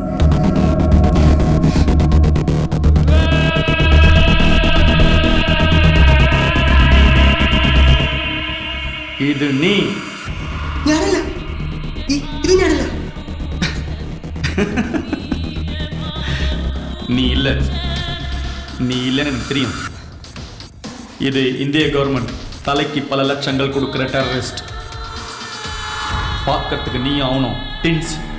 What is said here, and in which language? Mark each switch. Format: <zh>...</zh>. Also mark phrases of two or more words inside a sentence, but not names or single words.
<ta>இது நீ.</ta> <ml>ഞാനല്ല, ഇത് ഞാനല്ല.</ml> <ta>நீ இல்லை. நீ இல்லைன்னு எனக்கு தெரியும். இது இந்திய கவர்மெண்ட் தலைக்கு பல லட்சங்கள் கொடுக்குற டெரரிஸ்ட். பார்க்கறதுக்கு நீ ஆகணும் டின்ஸ்.</ta>